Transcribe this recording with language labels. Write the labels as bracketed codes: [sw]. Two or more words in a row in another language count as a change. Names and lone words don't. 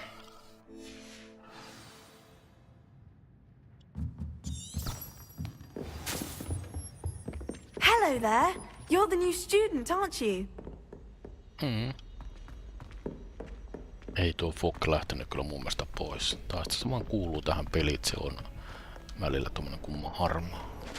[en] Hello there. You're the new student, aren't you? [fi] Ei tuo Fokke lähtenyt kyllä mun mielestä pois. Tai se vaan kuuluu tähän peliin, se on välillä tommonen kumman harmaa.